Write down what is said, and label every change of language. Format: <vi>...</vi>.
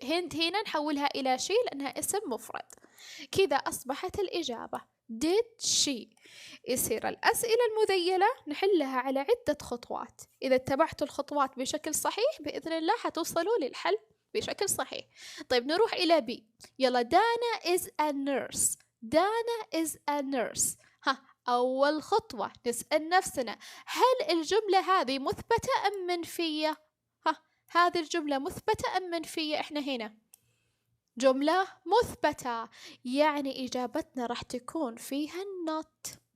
<ar>هند هنا نحولها إلى شي لأنها اسم مفرد. كذا أصبحت الإجابة</ar> <en>did she.</en> <ar>يصير الأسئلة المذيلة نحلها على عدة خطوات. إذا اتبعتوا الخطوات بشكل صحيح بإذن الله حتوصلوا للحل بشكل صحيح. طيب نروح إلى بي. يلا</ar> <en>Dana is a nurse. Dana is a nurse.</en> <ar>أول خطوة نسأل نفسنا هل الجملة هذه مثبتة أم منفية؟ هذه الجملة مثبتة أم منفية؟ إحنا هنا جملة مثبتة، يعني إجابتنا راح تكون فيها not.</ar>